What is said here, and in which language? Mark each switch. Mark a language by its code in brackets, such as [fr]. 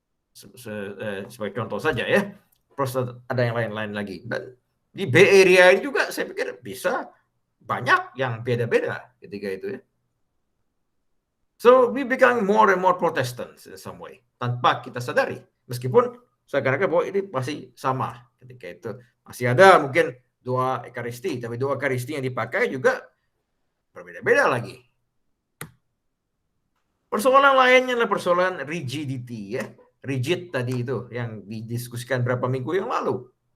[id] Sebagai contoh saja ya. Terus ada yang lain-lain lagi. Dan di Bay Area ini juga saya pikir bisa banyak yang beda-beda ketika itu ya. [en] So we become more and more Protestants in some way [id] tanpa kita sadari. Meskipun saya kira bahwa ini pasti sama ketika itu. Masih ada mungkin 2 Ekaristi, tapi 2 Ekaristi yang dipakai juga berbeda-beda lagi. Persoalan lainnya adalah persoalan rigidity ya. Rigid tadi itu yang didiskusikan berapa minggu yang lalu.